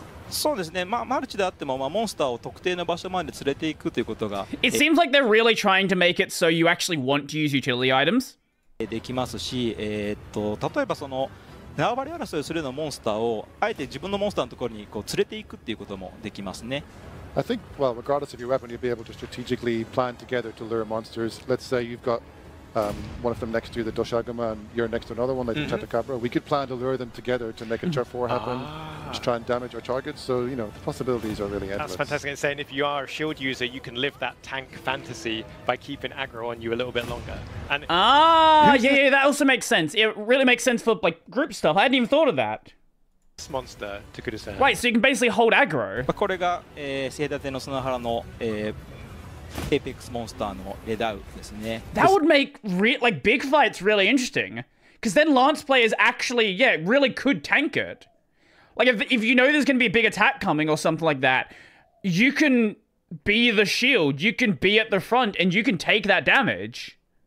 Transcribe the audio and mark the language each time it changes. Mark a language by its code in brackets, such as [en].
[ja] そうですね、まあ、マルチであっても、まあ、モンスターを特定の場所まで連れていくということが [en] It seems like they're really trying to make it so you actually want to use utility items. [ja] できますし、例えばその縄張り争いをするようなモンスターをあえて自分のモンスターのところにこう連れていくっていうこともできますね。 [en] I think, well, regardless of your weapon, you'll be able to strategically plan together to lure monsters. Let's say you've got one of them next to you, the Doshaguma, and you're next to another one, like the Chatakabra. We could plan to lure them together to make a turf war happen, to try and damage our targets. So, you know, the possibilities are really endless. That's fantastic. And saying if you are a shield user, you can live that tank fantasy by keeping aggro on you a little bit longer. And yeah, that also makes sense. It really makes sense for like group stuff. I hadn't even thought of that. This monster took it as Right, so you can basically hold aggro. [ja] これが正立ての砂原の [en] Apex monster [ja] のレダウですね。 [en] That would make like big fights really interesting, because then Lance players actually, really could tank it. Like if you know there's going to be a big attack coming or something like that, you can be the shield, you can be at the front, and you can take that damage.